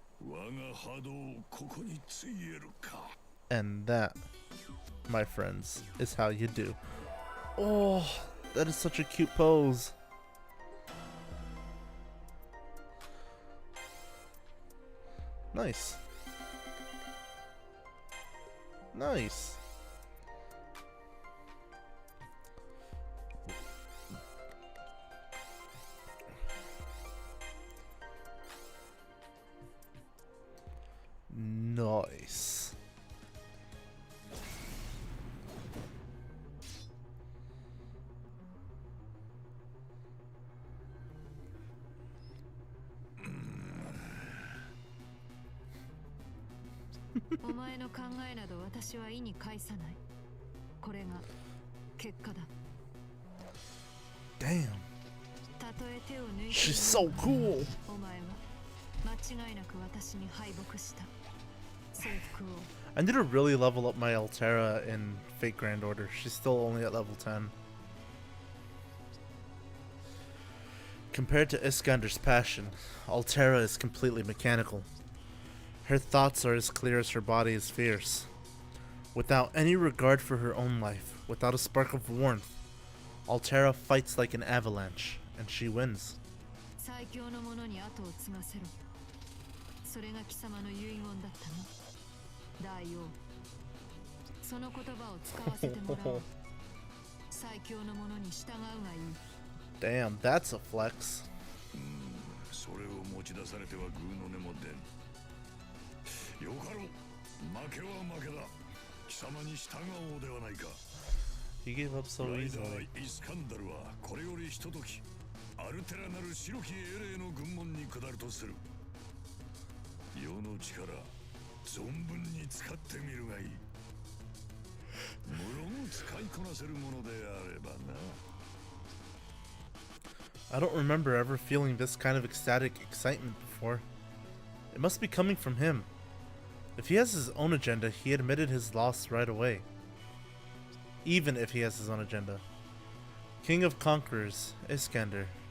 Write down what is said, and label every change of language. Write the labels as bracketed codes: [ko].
[ja] 我が波動をここについえるか。 [en] And that, my friends, is how you do. Oh, that is such a cute pose. Nice. Nice. Nice. [ja] 「お前の考えなど私は意に介さない。これが結果だ。 [en] Damn. [ja] たとえ手を抜いて [en] She's so cool. [ja] お前は間違いなく私に敗北した。征服を [en] I need to really level up my Altera in Fate Grand Order. She's still only at level 10. Compared to Iskander's passion, Altera is completely mechanical. Her thoughts are as clear as her body is fierce. Without any regard for her own life, without a spark of warmth, Altera fights like an avalanche, and she wins. [ja] 最強の者に後を継がせろ。それが貴様の遺言だったな。大王。その言葉を使わせてもらおう。最強の者に従うがいい。 [en] Damn, that's a flex. [ja] それを持ち出されてはグーの音も出ん。よかろう。負けは負けだ。貴様に従おうではないか。 [en] He gave up so [ja] ライダ [en] easily. [ja] ーイスカンダルはこれよりひとときアルテラなる白き英霊の軍門に下るとする。世の力存分に使ってみるがいい。無論使いこなせるものであればな。 [en] I don't remember ever feeling this kind of ecstatic excitement before. It must be coming from him. If he has his own agenda, he admitted his loss right away. Even if he has his own agenda. King of Conquerors, Iskander.